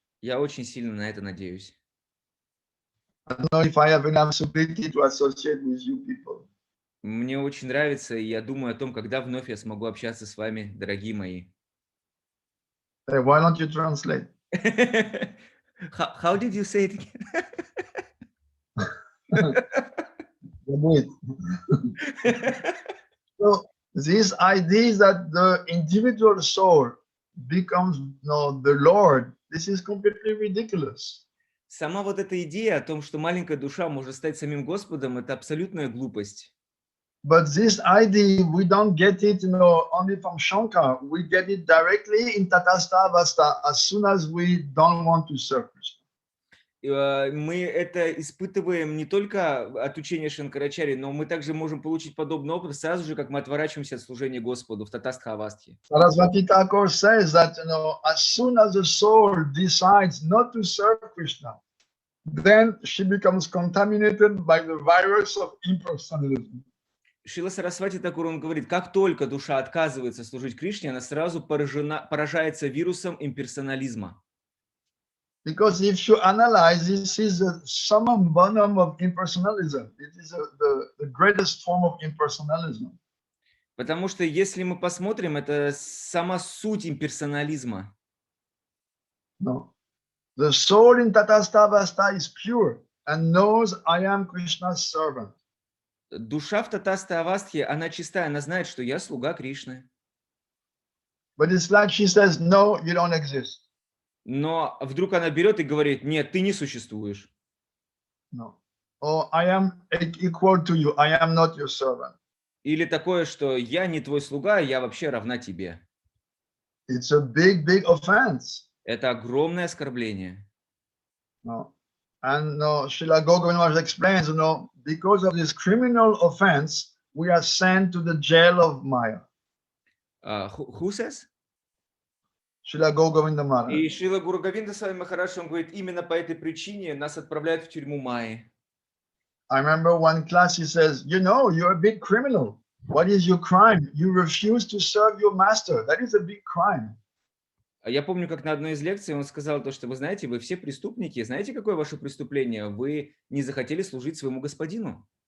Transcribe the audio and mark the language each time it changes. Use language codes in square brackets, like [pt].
[ru] Я очень сильно на это надеюсь. [en] I don't know if I have enough stability to associate with you people. [ru] Мне очень нравится, и я думаю о том, когда вновь я смогу общаться с вами, дорогие мои. [en] Hey, why don't you translate? How did you say it again? Wait. So this idea that the individual soul becomes the Lord, this is completely ridiculous. [ru] Сама вот эта идея о том, что маленькая душа может стать самим Господом, это абсолютная глупость. [en] But this idea, we don't get it, only from Shankar. We get it directly in Tatastha Avastha as soon as we don't want to serve Krishna. [ru] Мы это испытываем не только от учения Шанкарачари, но мы также можем получить подобный опыт сразу же, как мы отворачиваемся от служения Господу в Татастха-авастхе. [en] Saraswati Thakur says that, as soon as the soul decides not to serve Krishna, then she becomes contaminated by the virus of impersonalism. [ru] Шрила Сарасвати Такур, он говорит, как только душа отказывается служить Кришне, она сразу поражается вирусом имперсонализма. [en] Because if you analyze, this is the summum bonum of impersonalism. It is the greatest form of impersonalism. [ru] Потому что если мы посмотрим, это сама суть имперсонализма. [en] No. The soul in Tatastha Avastha is pure and knows I am Krishna's servant. [ru] Душа в Татастха-авастхе, она чистая, она знает, что я слуга Кришны. [en] But it's like she says, no, you don't exist. [ru] Но вдруг она берет и говорит, нет, ты не существуешь. [en] No. Or I am equal to you, I am not your servant. [ru] Или такое, что я не твой слуга, я вообще равна тебе. [en] It's a big, big offense. [ru] Это огромное оскорбление. [en] No. And Srila Govinda explains, because of this criminal offense, we are sent to the jail of Maya. Who says? Srila Govinda Maharaj. [ru] И Шрила Гуру Говинда Свами Махарадж, он говорит, именно по этой причине нас отправляют в тюрьму Майи. [en] I remember one class, he says, you're a big criminal. What is your crime? You refuse to serve your master. That is a big crime. [ru] Я помню, как на одной из лекций он сказал то, что вы знаете, вы все преступники. Знаете, какое ваше преступление? Вы не захотели служить своему господину.